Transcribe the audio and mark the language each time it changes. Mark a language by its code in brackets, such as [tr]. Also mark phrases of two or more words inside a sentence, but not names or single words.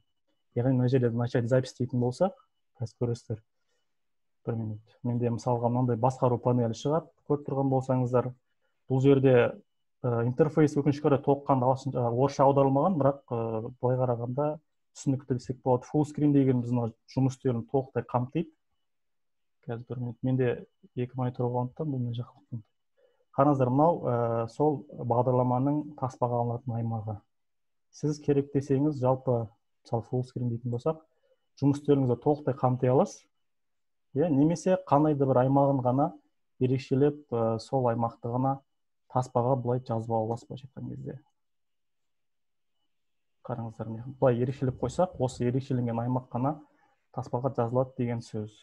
[kk] Яғни мына жерде [ru] начать запись [kk] дейтін болсақ, қазір көресіздер. Бір минут. Менде мысалға мынандай басқару панелі шығады, көріп тұрған болсаңыздар. Бұл жерде интерфейс өкінішке орай толыққанды орысша аударылмаған, бірақ былай қарағанда түсінікті десек болады. [en] Full screen [kk] деген біздің жұмыс үстелін толықтай қамтиды. Қазір бір минут. Менде 2 монитор болғандықтан бұл не жақылықтан. Қараңыздар, мынау сол бағдарламаның таспаға алынатын аймағы. Сіз керек десеңіз, жалпы мысалы [en] full screen [kk] дейтін болсақ, жұмыс үстеліңізді толықтай қамти аласыз. Немесе қандайда бір аймағын ғана ерекшелеп, сол аймақты ғана таспаға бұлай жазып аласыз былайша айтқан кезде. Қараңыздар, бұлай ерекшелеп қойсақ, осы ерекшеленген аймақ қана таспаға жазылады деген сөз.